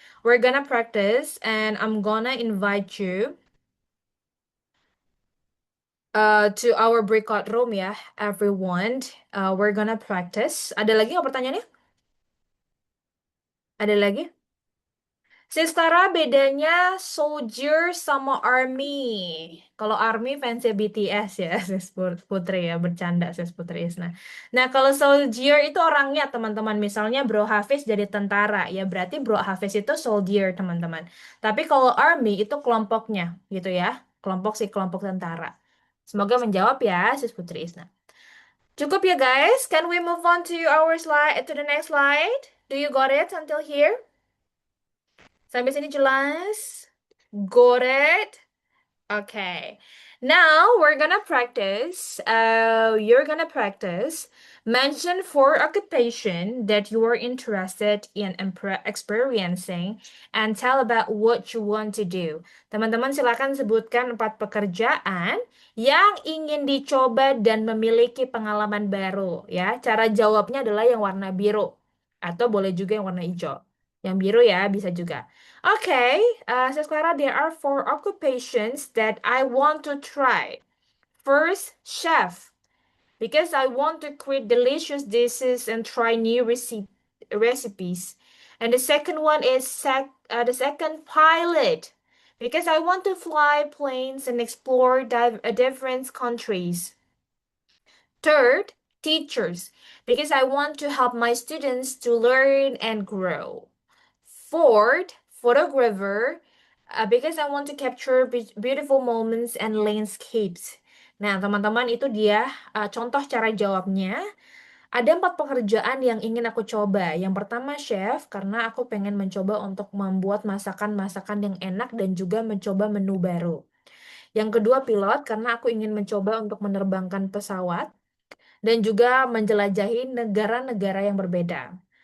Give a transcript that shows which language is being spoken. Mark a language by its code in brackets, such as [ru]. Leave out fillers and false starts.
[en] We're gonna practice and I'm gonna invite you to our breakout room ya, everyone. We're gonna practice. [id] Ada lagi nggak pertanyaannya? Ada lagi? Sistara bedanya soldier sama army. Kalau army fansnya BTS ya, Sis Putri ya, bercanda Sis Putri Isna. Nah, kalau soldier itu orangnya teman-teman. Misalnya Bro Hafiz jadi tentara, ya berarti Bro Hafiz itu soldier teman-teman. Tapi kalau army itu kelompoknya gitu ya. Kelompok tentara. Semoga menjawab ya, Sis Putri Isna. Cukup ya [en] guys, can we move on to our slide, to the next slide? Do you got it until here? [id] Sampai sini jelas? [en] Got it? Okay. Now we're gonna practice. You're gonna practice. Mention 4 occupation that you are interested in experiencing and tell about what you want to do. [id] Teman-teman silakan sebutkan 4 pekerjaan yang ingin dicoba dan memiliki pengalaman baru. Ya, cara jawabnya adalah yang warna biru atau boleh juga yang warna hijau. Yang biru ya bisa juga. [en] Okay, Sis Clara, there are 4 occupations that I want to try. First, chef, because I want to create delicious dishes and try new recipes. And the second one is the second pilot, because I want to fly planes and explore different countries. Third, teachers, because I want to help my students to learn and grow. Fourth, photographer, because I want to capture beautiful moments and landscapes. [id] Nah, teman-teman, itu dia contoh cara jawabnya. Ada 4 pekerjaan yang ingin aku coba. Yang pertama, chef, karena aku pengen mencoba untuk membuat masakan-masakan yang enak dan juga mencoba menu baru. Yang kedua, pilot, karena aku ingin mencoba untuk menerbangkan pesawat dan juga menjelajahi negara-negara yang berbeda.